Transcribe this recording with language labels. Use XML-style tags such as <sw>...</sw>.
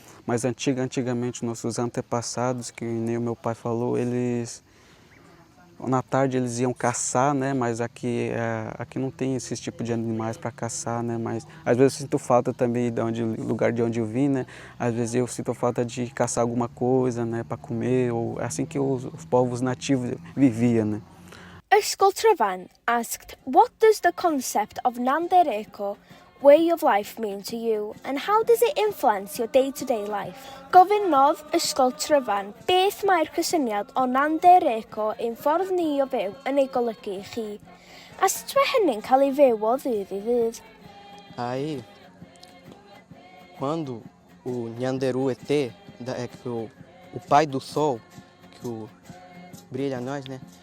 <pt>Mas antigamente nossos antepassados, que nem o meu pai falou, na tarde eles iam caçar, né? Mas aqui não tem esse tipo de animais para caçar, né? Mas às vezes eu sinto falta também do lugar de onde eu vim, né? Às vezes eu sinto falta de caçar alguma coisa, né? Para comer, ou assim que os povos nativos viviam, né?</pt> <en>Ysgol Tryfan asked, "What does the concept of Nandereko way of life mean to you, and how does it influence your day-to-day life?"</en> <cy>Gofynnodd Ysgol Tryfan beth mae'r cysyniad o Nandereko ein ffordd ni o fyw yn ei golygu i chi, a sut mae hynny'n cael ei fyw o ddydd i ddydd?</cy> <pt>Aí, quando o Nyanderu ET, que o pai do sol, que brilha a nós, né?</pt>